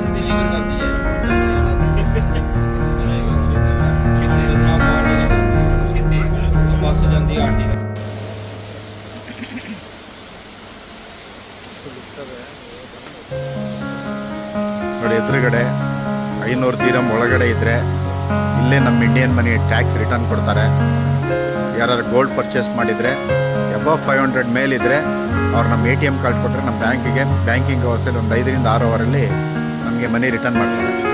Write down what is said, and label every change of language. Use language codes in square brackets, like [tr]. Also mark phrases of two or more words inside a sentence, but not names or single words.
[hi] शादी करना चाहिए ना पार्टी तो बस जाती आंटी [kn] ನೋಡಿ ಎದುರುಗಡೆ 500 ದಿರಂ ಒಳಗಡೆ ಇದ್ದರೆ ಇಲ್ಲೇ ನಮ್ಮ [en] Indian money tax return [kn] ಕೊಡ್ತಾರೆ. ಯಾರು [en] gold purchase [kn] ಮಾಡಿದರೆ ಅಬವ್ 500 ಮೇಲಿದ್ದರೆ ಅವ್ರು ನಮ್ಮ [en] ATM card [kn] ಕೊಟ್ಟರೆ ನಮ್ಮ [en] banking hoursಲ್ಲಿ [kn] ಒಂದು 5 ರಿಂದ 6 ಅವರಲ್ಲಿ ನಮಗೆ [en] money return [kn] ಮಾಡ್ತಾರೆ.